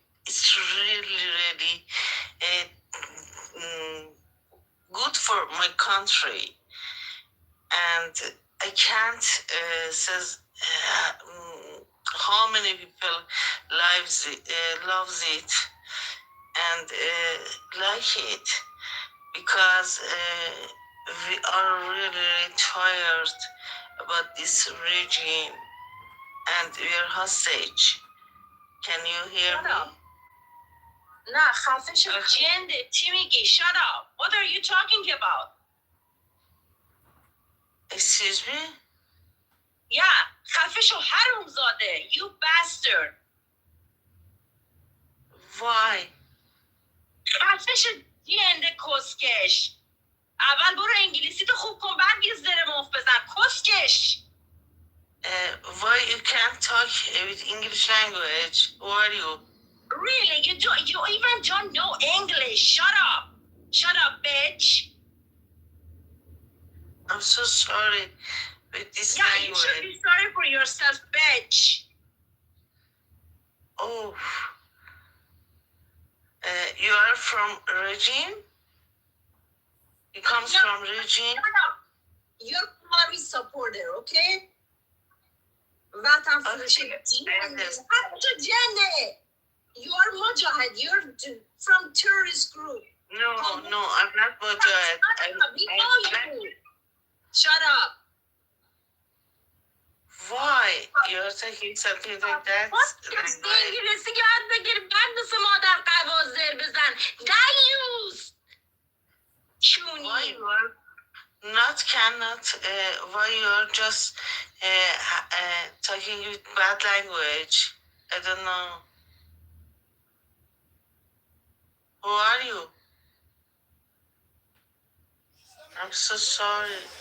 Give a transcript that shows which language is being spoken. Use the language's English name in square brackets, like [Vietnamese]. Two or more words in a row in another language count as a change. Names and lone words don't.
[English] It's really good for my country, and I can't says how many people loves it and like it, because we are really tired about this regime and we are hostage. Can you hear me? Nah, [Persian] خفه شو جنده چی میگی؟ [English] Shut up. What are you talking about? Excuse me? Yeah, [Persian] خفه شو حرومزاده. [English] You bastard. Why? [Persian] خفه شو جنده کسکش. اول برو انگلیسی تو خوب کن بعد یه زر مخ بزن کسکش. [English] Why you can't talk with English language? Who are you? Really? You even don't know English. Shut up. Shut up, bitch. I'm so sorry with this language. You should be sorry for yourself, bitch. Oh. You are from regime? You come from regime? You're Buhari supporter, okay? [Persian] وطن فروشی [English] You are Mujahid. You're from terrorist group. No, I'm not Mujahid. We know you. Shut up. Why? You're taking something like that? [Persian] انگلیسی یاد بگیر بعد مثل مادر قوازر بزن. دیوز. [English] Why you are why you are just talking with bad language? I don't know. Who are you? I'm so sorry.